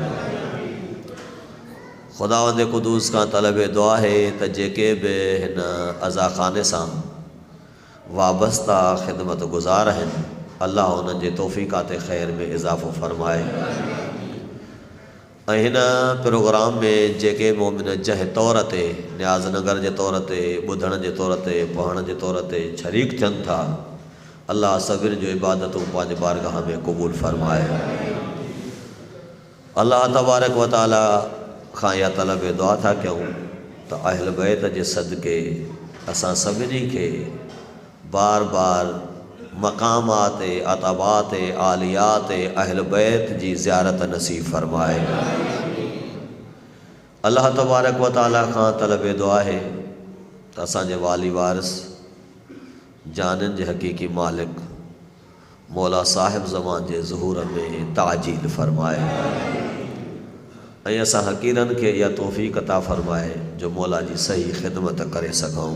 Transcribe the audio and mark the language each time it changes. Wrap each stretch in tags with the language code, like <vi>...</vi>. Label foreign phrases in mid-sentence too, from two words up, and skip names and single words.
<sd>ख़ुदावंद क़ुदूस खां तलब दुआ है त जेके बि हिन अज़ाख़ाने सां वाबस्ता ख़िदमत गुज़ार आहिनि, अल्लाह उन्हनि जे तौफ़ीक़ात ख़ैर में इज़ाफ़ो फ़रमाए। ऐं हिन प्रोग्राम में जेके मोमिन जंहिं तौर ते न्याज़नगर जे तौर ते, ॿुधण जे तौर ते, पढ़ण जे तौर ते शरीक थियनि था, अल्लाह सभिनी जो इबादतूं पंहिंजे बारगाह में क़बूल फ़रमाए।</sd> <ar>الله تبارك وتعالى</ar> <sd>खां इहा तलब दुआ था कयूं त अहल बैत जे सदक़े असां सभिनी खे बार बार मक़ामात अताबात आलियात अहल बैत जी ज़ियारत नसीब फ़रमाए।</sd> <ar>الله تبارك وتعالى</ar> <sd>खां तलब दुआ है त असांजे वाली वारिस जाननि जे हक़ीक़ी मालिक मौला साहिब ज़मान जे ज़ुहूर में ताजील फ़रमाए ऐं असां हक़ीरनि खे इहा तौफ़ीक़ अता फ़रमाए जो मौला जी सही ख़िदमत करे सघूं।</sd>